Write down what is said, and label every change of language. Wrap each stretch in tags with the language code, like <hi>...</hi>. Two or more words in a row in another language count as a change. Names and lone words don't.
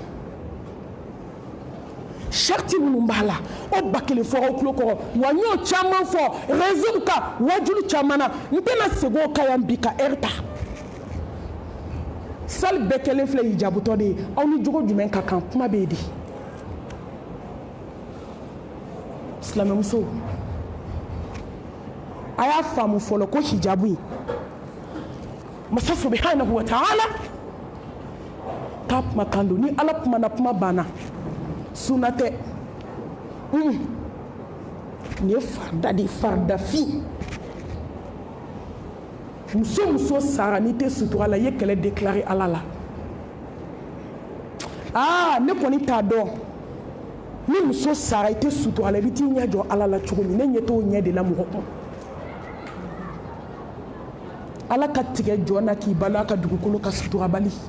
<bm>sariti minnu b'a la o ba kelen fɔ aw tulo kɔrɔ wa n y'o caman fɔ réseau kan wajulu caman na n tɛna segin o kan yan bi ka heure ta sali bɛɛ kelen filɛ hijabutɔ de ye aw ni jogo jumɛn ka kan kuma bɛ yen de silamɛmuso a y'a faamu fɔlɔ ko hijabu in masa</bm> <ar>سبحانه وتعالى</ar> <bm>k'a kuma kan don ni ala kumana kuma banna sunna tɛ nin ye farida de faridafin muso sara n'i tɛ sutura la i ye kɛlɛ déclaré ala la ne kɔni t'a dɔn ni muso sara i tɛ sutura la i bɛ t'i ɲɛ jɔ ala la cogo min ne ɲɛ t'o ɲɛ de la mɔgɔ kun ala ka tigɛ jɔn na k'i balo a ka dugukolo ka sutura bali</bm>